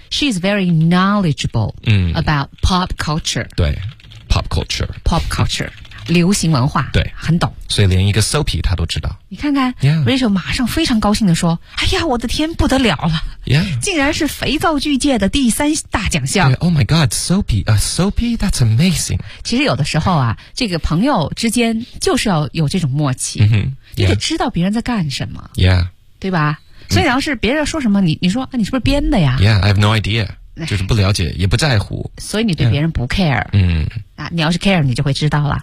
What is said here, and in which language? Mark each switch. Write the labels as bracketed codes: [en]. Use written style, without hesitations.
[en] she's very knowledgeable about pop culture 对pop culture. [zh] Pop culture. 流行文化。对。很懂。所以连一个 soapy 他都知道。你看看、 [en] yeah. [zh] Rachel 马上非常高兴地说，哎呀我的天，不得了了。 [en] Yeah. [zh] 竟然是肥皂剧界的第三大奖项。 [en] Yeah. Oh my god, soapy, soapy, that's amazing. [zh] 其实有的时候啊，这个朋友之间就是要有这种默契。 [en] Mm-hmm. Yeah. [zh] 你得知道别人在干什么。 [en] Yeah. [zh] 对吧，所以要是别人说什么，你说、啊、你是不是编的呀？ [en] Yeah, I have no idea. [zh] 就是不了解也不在乎。所以你对别人不 care。嗯。啊，你要是 care, 你就会知道了。